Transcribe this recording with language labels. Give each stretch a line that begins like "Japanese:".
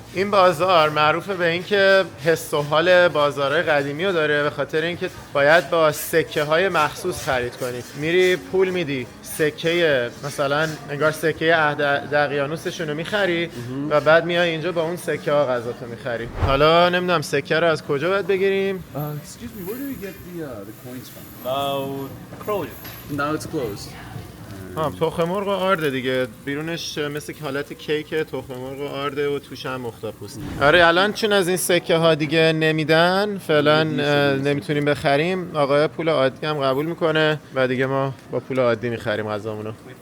Persian: این بازار معروفه به این که حس و حال بازارهای قدیمی رو داره، به خاطر اینکه باید با سکه های مخصوص خرید کنی. میری پول میدی، سکه مثلا انگار سکه عهد دقیانوسشون رو میخری و بعد میای اینجا با اون سکه ها غذاتو میخری. حالا نمیدونم سکه رو از کجا باید بگیریم؟
English: Excuse me, where do we get the coins from? Now it's closed.
Persian: تخم مرغ و آرده دیگه، بیرونش مثل حالت کیک تخم مرغ و آرده و توش هم اختاپوس. آره الان چون از این سکه ها دیگه نمیدن فعلا نمیتونیم بخریم، آقای پول عادی هم قبول میکنه و دیگه ما با پول عادی میخریم غذامونو.